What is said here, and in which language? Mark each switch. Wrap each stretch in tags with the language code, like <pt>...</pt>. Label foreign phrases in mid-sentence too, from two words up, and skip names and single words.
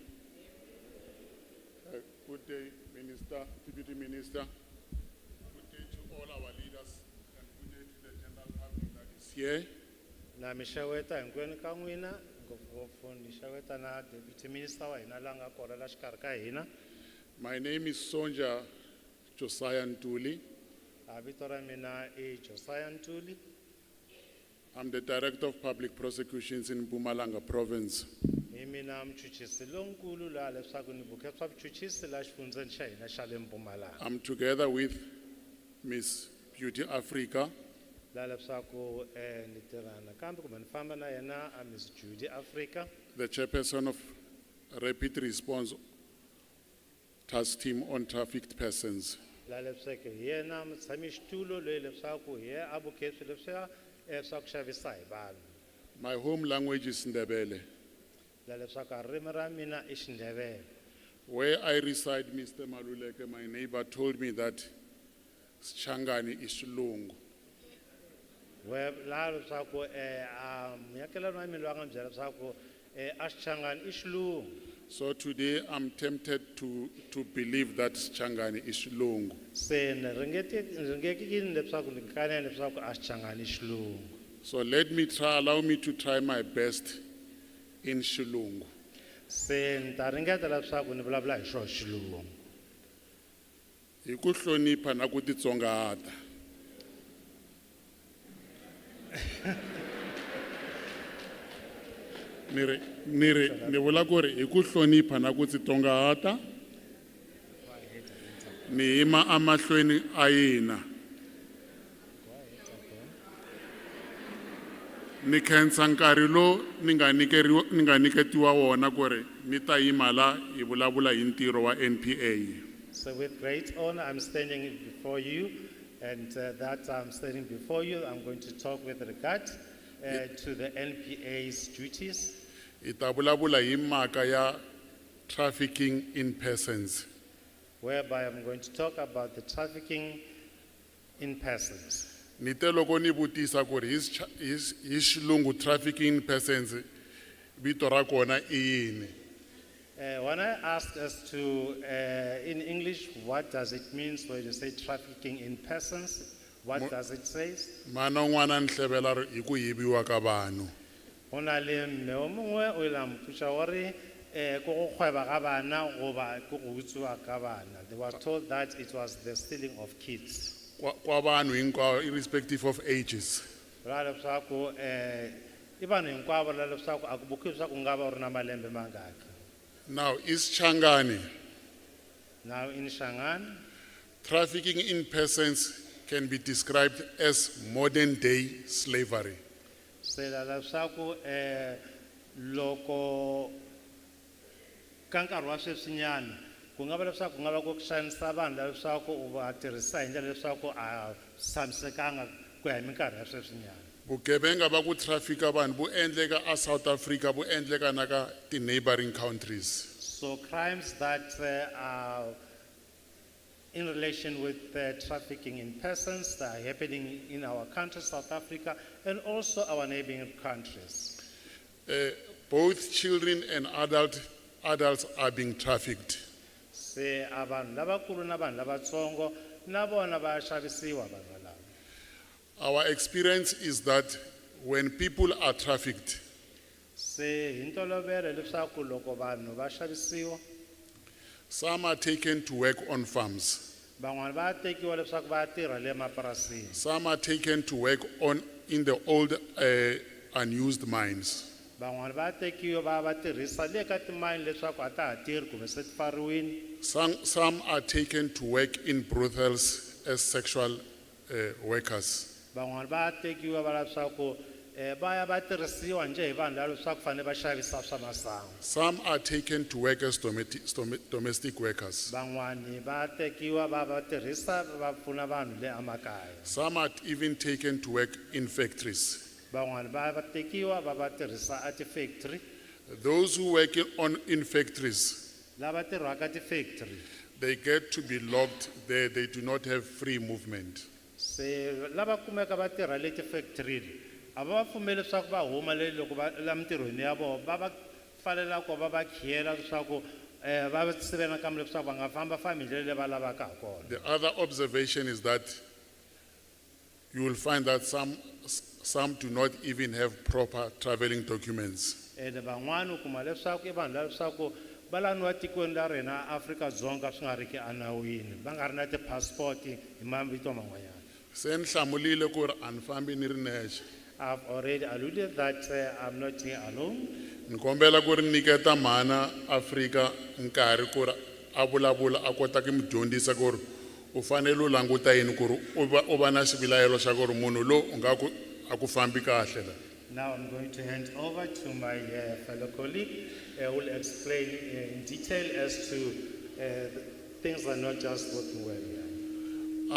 <en>Good day, Minister, Deputy Minister. Good day to all our leaders and good day to the general public that is here.</en> <ts>Na mishaweta hinkwenu ka n'wina ngopfungopfu ni xeweta na</ts> <en>deputy minister</en> <ts>wa hina la nga kona la xikarhi ka hina.</ts> <en>My name is Sonja Josiah Ntuli.</en> <ts>Vito ra mina I Josiah Ntuli.</ts> <en>I'm the Director of Public Prosecutions in Mpumalanga Province.</en> <ts>Hi mina muchuchisi lonkulu la leswaku ni buke swa vuchuchisi la xifundzeni xa hina xa le Mpumalanga.</ts> <en>I'm together with Miss Beauty Africa,</en> <ts>La leswaku ni tirhana kambe kumbe ni famba na yena a Miss Judy Africa.</ts> <en>the chairperson of Rapid Response Task Team on Trafficked Persons.</en> <ts>La leswaku hi yena mutshami xitulu loyi leswaku hi yena a buke swilo leswiya swa ku xavisa hi vanhu.</ts> <en>My home language is Ndebele.</en> <ts>La leswaku ririmi ra mina I Xindebele.</ts> <en>Where I reside, Mr. Maluleke, my neighbor, told me that Changani is Shilungu.</en> <ts>La leswaku muakelani wa mina loyi a nga byela leswaku a Xichangani I Xilungu.</ts> <en>So today I'm tempted to believe that Changani is Shilungu.</en> <ts>Se ni ringekile leswaku ni kanela leswaku a Xichangani I Xilungu.</ts> <en>So allow me to try my best in Shilungu.</en> <ts>Se ni ta ringeta leswaku ni vulavula hi xona Xilungu. Hi ku hlonipha na ku titsongahata. Ni vula ku ri hi ku hlonipha na ku titsongahata. Ni yima emahlweni a hina. Ni khensa nkarhi lo ni nga niketiwa wona ku ri ni ta yima la hi vulavula hi ntirho wa NPA.</ts> <en>So with great honor I'm standing before you and that I'm standing before you I'm going to talk with regard to the NPA's duties.</en> <ts>Hi ta vulavula hi mhaka ya</ts> <en>trafficking in persons. Whereby I'm going to talk about the trafficking in persons.</en> <ts>Ni te loko ni vutisa ku ri hi xilungu</ts> <en>trafficking in persons</en> <ts>vito ra kona I yini?</ts> <en>When I asked as to, in English, what does it mean when you say trafficking in persons, what does it say?</en> <ts>Mana n'wana ni hlevela ri hi ku yiviwa ka vanhu.</ts> <nso>Hona le mme o mongwe o ila mpusha hore ko go kgweba ga bana goba ko go utswa ka bana.</nso> <en>They were told that it was the stealing of kids.</en> <ts>Kwa vanhu hinkwavo</ts> <en>irrespective of ages.</en> <ts>La leswaku I vanhu hinkwavo la leswaku a ku buki leswaku nga va u ri na malembe mangaki.</ts> <en>Now is Changani. Now in Changani, Trafficking in persons can be described as modern day slavery.</en> <ts>se la leswaku loko ka nkarhi wa sweswinyana ku nga va leswaku ku nga va ku xanisa vanhu la leswaku u va tirhisa hi ndlela leswaku a tshamisekanga ku ya hi minkarhi ya sweswinyana. Vugevenga va ku trafficka vanhu vu endleka a South Africa vu endleka na ka ti</ts> <en>neighboring countries. So crimes that are in relation with trafficking in persons that are happening in our country, South Africa, and also our neighboring countries. Both children and adults are being trafficked.</en> <ts>Se abantu lavakulu na vanhu lavatsongo na vona va xavisiwa vanhu lava.</ts> <en>Our experience is that when people are trafficked,</en> <ts>Se hi ntolovelo leswaku loko vanhu va xavisiwa</ts> <en>some are taken to work on farms.</en> <ts>van'wana va tekiwa leswaku va tirha le mapurasini.</ts> <en>Some are taken to work in the old unused mines.</en> <ts>Van'wana va tekiwa va tirhisa le ka timayini leswaku a ta ha tirhi kumbe se ti pfariwini.</ts> <en>Some are taken to work in brothels as sexual workers.</en> <ts>Van'wana va tekiwa va leswaku baya va tirhisiwa nje hi vanhu lava swa ku fanele va xavisa swa masangu.</ts> <en>Some are taken to work as domestic workers.</en> <ts>Van'wani va tekiwa va tirhisa va pfuna vanhu le emakaya.</ts> <en>Some are even taken to work in factories.</en> <ts>Van'wani va tekiwa va tirhisa a ti-factory.</ts> <en>Those who work in factories,</en> <ts>Lava tirhaka ti-factory.</ts> <en>they get to be locked there. They do not have free movement.</en> <ts>Se lava kumeka va tirha le ti-factory a va va pfumeli leswaku va huma le loko va la mintirhweni ya vona va va falela ku va va khiyela leswaku va va sivela kambe leswaku va nga fambafambi hi ndlela leyi va lavaka ha kona.</ts> <en>The other observation is that you will find that some do not even have proper traveling documents.</en> <ts>Ene van'wani u kuma leswaku i vanhu lava leswaku va laniwa tikweni la rena Afrika-Dzonga swi nga riki enawini va nga ri na ti-passport hi mavito man'wanyana. Se ni hlamulile ku ri a ni fambi ni ri nexe.</ts> <en>I've already alluded that I'm not here alone.</en> <ts>Ni kombela ku ri niketa mhana Afrika nkarhi ku ri a vulavula a kota ku mi dyondzisa ku ri u fanele u languta yini ku ri u va na xivilayelo xa ku ri munhu lo u nga ku a ku fambi kahle la.</ts> <en>Now I'm going to hand over to my fellow colleague who will explain in detail as to things are not just working well here.</en>